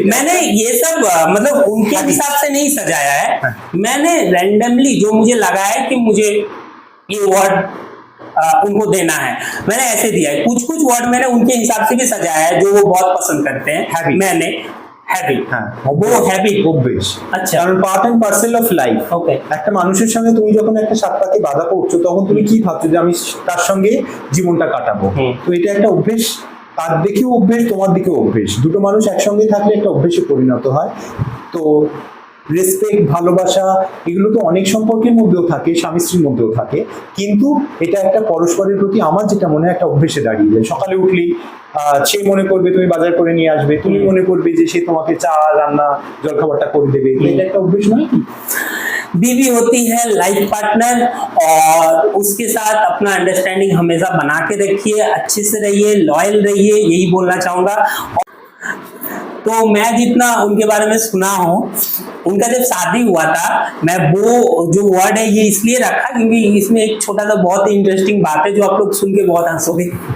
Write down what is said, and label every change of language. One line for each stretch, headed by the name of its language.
Hindi: मैंने ये सब मतलब उनके हिसाब से नहीं सजाया है, मैंने रैंडमली जो मुझे लगा है कि मुझे ये वर्ड उनको देना है, मैंने ऐसे दिया है। कुछ कुछ वर्ड मैंने उनके हिसाब से भी सजाया है जो वो बहुत पसंद करते हैं। मैंने
Bangla: হ্যাবিট, হ্যাঁ वो হ্যাবিট। অভ্যেস। আচ্ছা। কারণ
English: Part and parcel of life.
Bangla: ওকে। একটা মানুষের সঙ্গে তুমি যখন একটা সাতপাকে বাধা পড়ছো তখন তুমি কি ভাবছো যে আমি তার সঙ্গে জীবনটা কাটাবো। তো এটা একটা অভ্যেস, তার দিকেও অভ্যেস, তোমার দিকেও অভ্যেস, দুটো মানুষ একসঙ্গে থাকলে একটা অভ্যেসে পরিণত হয়। তো রেসপেক্ট, ভালোবাসা, এগুলো তো অনেক সম্পর্কের মধ্যেও থাকে, স্বামী স্ত্রীর মধ্যেও থাকে, কিন্তু এটা একটা পরস্পরের প্রতি আমার যেটা মনে হয় একটা অভ্যেসে দাঁড়িয়ে যায়। সকালে উঠলি সে মনে করবে তুমি বাজার করে নিয়ে আসবে, তুমি মনে করবে যে সে তোমাকে চা, রান্না, জলখাবারটা করে দেবে। তো এটা একটা অভ্যেস নয় কি?
Hindi: बीवी होती है लाइफ पार्टनर, और उसके साथ अपना अंडरस्टैंडिंग हमेशा बना के रखिए, अच्छे से रहिए, लॉयल रहिए, यही बोलना चाहूंगा। तो मैं जितना उनके बारे में सुना हूँ, उनका जब शादी हुआ था, मैं वो जो वर्ड है ये इसलिए रखा क्योंकि इसमें एक छोटा सा बहुत ही इंटरेस्टिंग बात है जो आप लोग सुन के बहुत हंसोगे।